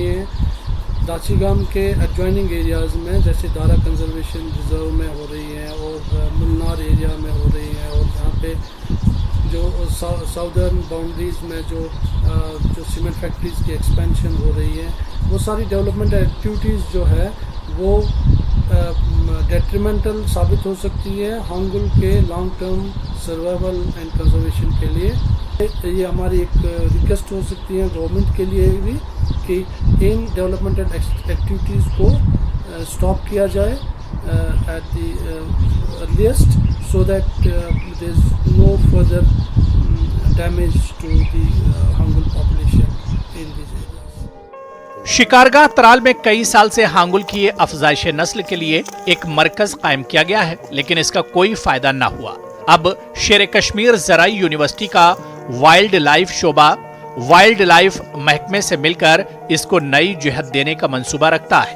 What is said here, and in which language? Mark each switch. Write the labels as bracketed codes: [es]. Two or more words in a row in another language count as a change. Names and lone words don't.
[ur] ہیں داچی گام کے [en] adjoining areas [ur] میں، جیسے دارا کنزرویشن ریزرو میں ہو رہی ہیں اور ملنار ایریا میں ہو رہی ہیں، اور یہاں پہ جو [en] southern boundaries [ur] میں جو [en] cement factories [ur] کی ایکسپینشن ہو رہی ہے، وہ ساری [en] development activities [ur] جو ہے وہ ڈیٹریمنٹل ثابت ہو سکتی ہے ہانگل کے [en] long term survival and conservation [ur] کے لیے۔ یہ ہماری ایک ریکویسٹ ہو سکتی ہے گورنمنٹ کے لیے بھی کہ ان [en] developmental activities [ur] کو اسٹاپ کیا جائے [en] at the earliest, so that there is no further damage to the Hangul population in these areas۔ [ur] شکارگاہ ترال میں کئی سال سے ہانگل کی افزائش نسل کے لیے ایک مرکز قائم کیا گیا ہے، لیکن اس کا کوئی فائدہ نہ ہوا۔ اب شیر کشمیر زرعی یونیورسٹی کا [en] wildlife [ur] شعبہ [en] wildlife [ur] محکمے سے مل کر اس کو نئی جہت دینے کا منصوبہ رکھتا ہے۔